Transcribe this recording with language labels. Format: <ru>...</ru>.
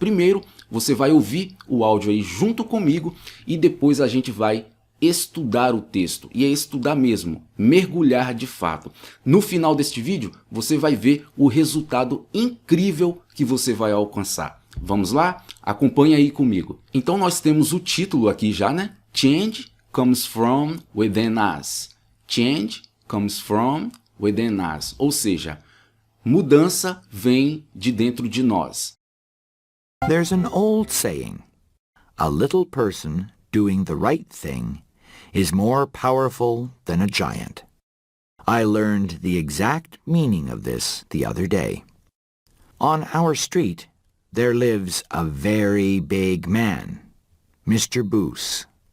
<pt>Primeiro, você vai ouvir o áudio aí junto comigo e depois a gente vai estudar o texto. E é estudar mesmo, mergulhar de fato. No final deste vídeo, você vai ver o resultado incrível que você vai alcançar. Vamos lá? Acompanhe aí comigo. Então nós temos o título aqui já, né?</pt> <en>Change comes from within us. Change comes from within us.</en> <pt>Ou seja, mudança vem de dentro de nós.</pt> <en>There's an old saying, a little person doing the right thing is more powerful than a giant. I learned the exact meaning of this the other day. On our street, there lives a very big man, Mr. Boos.</en>